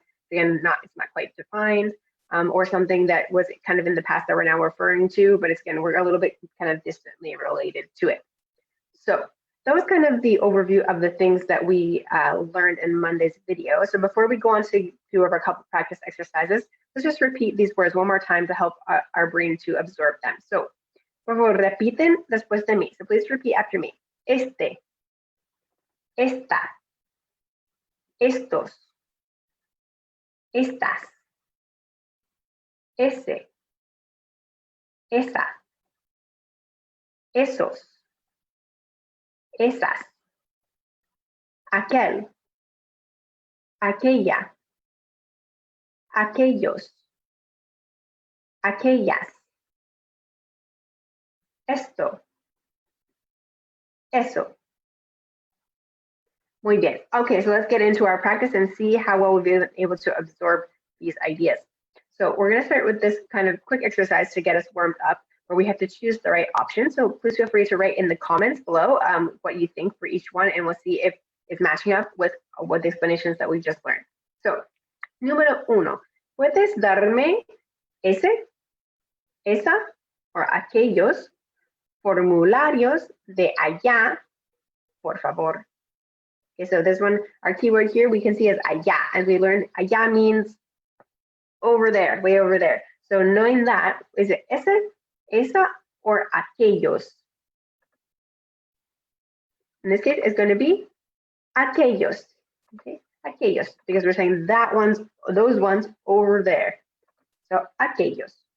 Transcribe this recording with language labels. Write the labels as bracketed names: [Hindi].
[English] Again, it's not quite defined. Or something that was kind of in the past that we're now referring to, but it's, again, we're a little bit kind of distantly related to it. So that was kind of the overview of the things that we learned in Monday's video. So before we go on to do our couple practice exercises, let's just repeat these words one more time to help our brain to absorb them. [Spanish] So, por favor, repiten después de mí. [English] So please repeat after me. [Spanish] Este, esta, estos, estas, ese, esa, esos, esas, aquel, aquella, aquellos, aquellas, esto, eso. Muy bien. [English] Okay, so let's get into our practice and see how well we've been able to absorb these ideas. So we're going to start with this kind of quick exercise to get us warmed up, where we have to choose the right option. So please feel free to write in the comments below what you think for each one, and we'll see if it's matching up with what the explanations that we just learned. [Spanish] So, número uno, ¿puedes darme ese, esa, or aquellos formularios de allá, por favor? [English] Okay, so this one, our keyword here we can see is allá. As we learned, allá means over there, way over there. So knowing that, is it ese, esa, or aquellos? In this case, it's going to be aquellos. Okay, aquellos, because we're saying those ones over there. So aquellos.